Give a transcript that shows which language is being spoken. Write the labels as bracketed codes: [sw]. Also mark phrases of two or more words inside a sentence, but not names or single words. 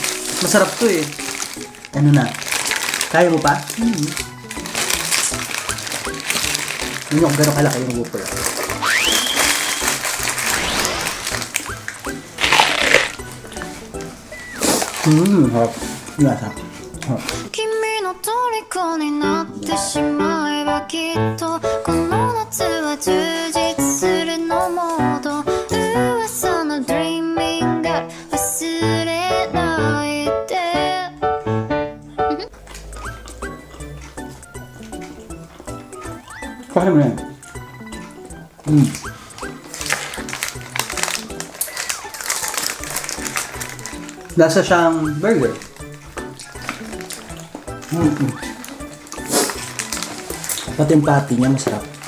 [tl] Masarap to eh. Ano na? Kaya mo pa? Hindi ko gano'ng kalaki yung Whopper. Harap. Nasa. [ja] 君の虜になってしまえばきっとこの夏は充実するのモード噂の Dreaming が忘れないで [tl] Kaya mo yan. Lasa siyang burger. Pati yung patty niya masarap.